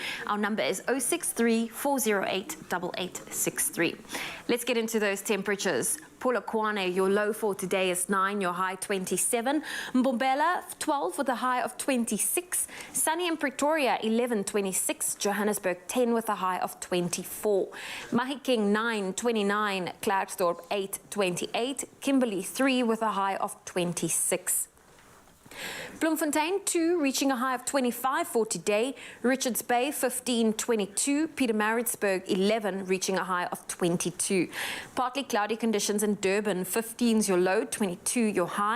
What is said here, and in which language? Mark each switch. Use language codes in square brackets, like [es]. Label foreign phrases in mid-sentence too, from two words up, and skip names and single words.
[en] Our number is 063 408 8863. Let's get into those temperatures. Polokwane, your low for today is 9, your high 27. Mbombela, 12 with a high of 26. Sunny in Pretoria, 11, 26. Johannesburg, 10 with a high of 24. Mahikeng, 9, 29. Klerksdorp, 8, 28. Kimberley, 3 with a high of 26. Bloemfontein, 2, reaching a high of 25 for today. Richards Bay, 15, 22. Pietermaritzburg, 11, reaching a high of 22. Partly cloudy conditions in Durban, 15 is your low, 22 your high.